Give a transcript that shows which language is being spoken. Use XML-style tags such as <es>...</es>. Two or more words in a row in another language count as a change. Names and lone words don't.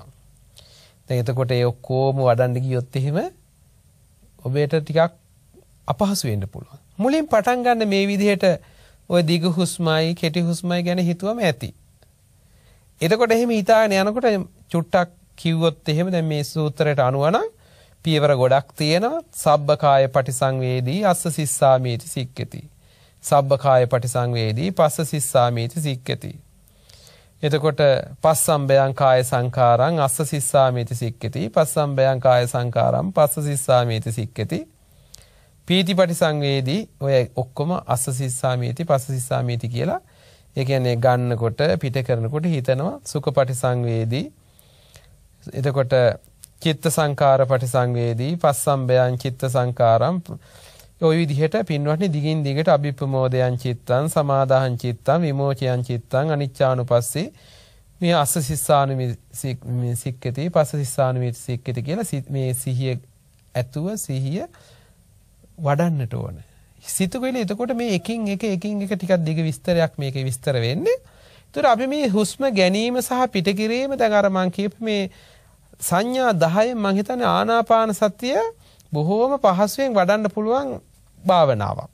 <si>දැන් එතකොට ඒ ඔක්කොම වඩන්න ගියොත් එහෙම ඔබට ටිකක් අපහසු වෙන්න පුළුවන්. මුලින් පටන් ගන්න මේ විදිහට ඔය දිග හුස්මයි කෙටි හුස්මයි ගැන හිතුවම ඇති. එතකොට එහෙම හිතාගෙන යනකොට චුට්ටක් කිව්වොත් එහෙම දැන් මේ සූත්‍රයට අනුව නම් පියවර ගොඩක් තියෙනවා.</si> <pi>සබ්බකාය පටිසංවේදී අස්ස සිස්සාමීති සික්කති. සබ්බකාය පටිසංවේදී පස්ස සිස්සාමීති සික්කති. එතකොට පස්සම්බයං කාය සංකාරං අස්ස සිස්සාමීති සික්කති. පස්සම්බයං කාය සංකාරං පස්ස සිස්සාමීති සික්කති. පීතිපටි සංවේදී</pi> <si>ඔය ඔක්කොම</si> <pi>අස්ස සිස්සාමීති පස්ස සිස්සාමීති කියලා.</pi> <si>ඒ කියන්නේ ගන්නකොට පිට කරනකොට හිතනවා.</si> <pi>සුඛපටි සංවේදී. එතකොට චිත්ත සංකාරපටි සංවේදී පස්සම්බයං චිත්ත සංකාරම්.</pi> <si>ඔය විදිහට පින්වත්නි දිගින් දිගට</si> <pi>අභිප්‍රමෝදයන් චිත්තං සමාදාහං චිත්තං විමෝචයන් චිත්තං අනිච්චානුපස්සී</pi> <si>මේ</si> <pi>අස්ස සිස්සානුමීති සික්කති පස්ස සිස්සානුමීති සික්කති</pi> <si>කියලා මේ සිහිය ඇතුව සිහිය වඩන්නට ඕන. සිතුවිලි එතකොට මේ එකින් එක ටිකක් දිග විස්තරයක් මේකේ විස්තර වෙන්නේ. ඒතර අපි මේ හුස්ම ගැනීම සහ පිට කිරීම දැන් අර මං කියපු මේ සංඥා 10න් මං හිතන්නේ ආනාපාන සතිය බොහෝම පහසුවෙන් වඩන්න පුළුවන් භාවනාවක්.</si>